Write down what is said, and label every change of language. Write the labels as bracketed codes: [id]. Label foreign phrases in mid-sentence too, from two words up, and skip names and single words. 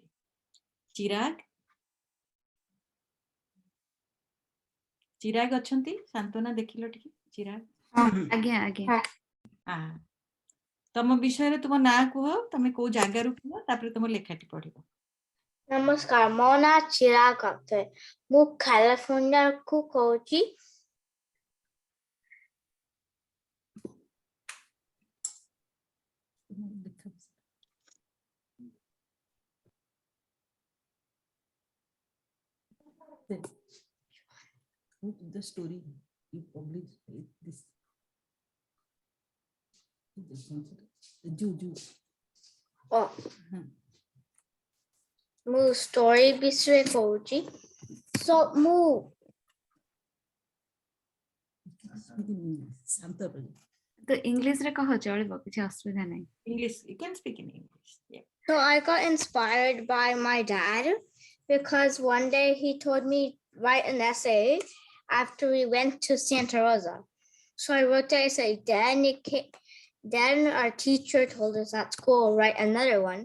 [or] ଚିରାଗ ଚିରାଗ ଅଛନ୍ତି ସାନ୍ତ୍ୱନା ଦେଖିଲୋ ଠିକ ଚିରାଗ। ଆଜ୍ଞା ଆଜ୍ଞା ତମ ବିଷୟ ରେ ତୁମ ନା କୁହ, ତମେ କୋ ଜାଗା ରୁ କୁହ, ତାପର ତୁମ ଲେଖାଟି ପଢ଼ିବୋ। ନମସ୍କାର, ମୋ ନା ଚିରାଗ ଅଥେ। ମୁ କାଲିଫର୍ଣ୍ଣିଆ କୋ କହୁଛି। [en] The story you publish this. [or] ମୁ ଷ୍ଟୋରୀ ବିଷୟ କହୁଛି। ସୋ ମୁ ତୋ ଇଂଲିଶ ରେ କହ ଚଳିବୋ, କିଛି ଅସୁବିଧା ନାଇଁ। [en] English, you can speak in English. Yeah. So I got inspired by my dad because one day he told me write an essay after we went to Santa Rosa. So I wrote the essay. Then our teacher told us at school write another one.